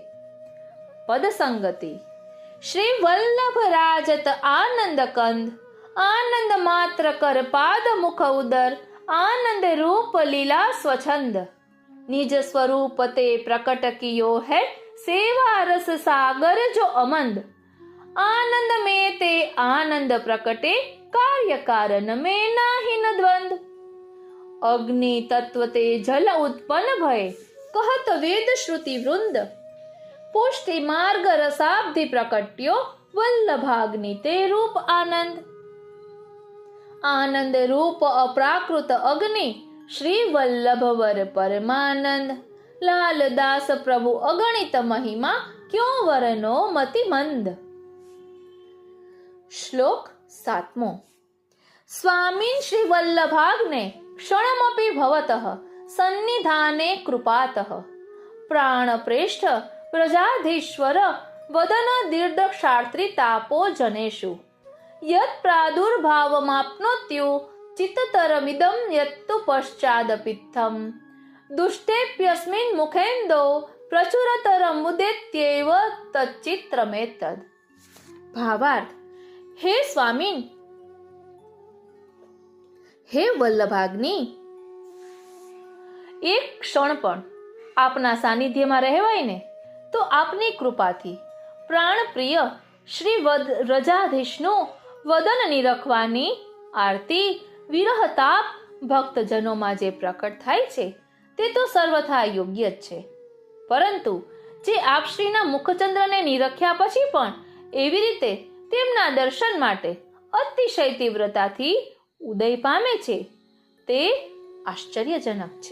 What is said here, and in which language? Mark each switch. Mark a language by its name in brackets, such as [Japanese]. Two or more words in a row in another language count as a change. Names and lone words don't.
[Braj] પદસંગતિ. श्री वल्लभ राजत आनंद कंद, आनंद मात्र कर पाद मुख उदर, आनंद रूप लीला स्वछंद, निज स्वरूप ते પ્રકટ કિયો है, सेवा रस सागर जो अमंद, आनंद में ते आनंद प्रकटे, कार्य कारण में नाही न द्वंद, अग्नि तत्व ते जल उत्पन्न भय, कहत वेद श्रुति वृंद, पुष्टि मार्ग रसाब्धि प्रकट्यो, वल्लभाग्नि ते रूप आनंद, आनंद रूप अप्राकृत अग्नि, श्री वल्लभ वर परमानंद, लाल दास प्रभु अगणित महिमा, क्यों वरनो मति मंद. [Gujarati] श्लोक 7. [Sanskrit] स्वामीन श्री वल्लभाग्ने क्षणमपि भवतः सन्निधाने कृपातः, प्राण प्रेष्ठ प्रजाधीश्वर वदन दीर्घक्षात्री तापो जनेषु, यत् प्रादुर्भावमाप्नोत्यु चित्ततरमिदं यत्तु पश्चादपित्थम्, दुष्टेप्यस्मिन् मुखेन्दो प्रचुरतरमुदेत्येव तच्चित्रमेतद्. [Gujarati] भावार्थ. हे स्वामी, હે વલ્લભાગ્નિ, એક ક્ષણ પણ આપના સાનિધ્યમાં રહેવાય ને તો આપની કૃપાથી પ્રાણ પ્રિય શ્રી રજાધીશનું વદન નિરખવાની આરતી વિરહતાપ ભક્તજનોમાં જે પ્રકટ થાય છે તે તો સર્વથા યોગ્ય જ છે, પરંતુ જે આપશ્રીના મુખચંદ્રને નિરખ્યા પછી પણ એવી રીતે તેમના દર્શન માટે અતિશય તીવ્રતાથી ઉદય પામે છે તે આશ્ચર્યજનક છે.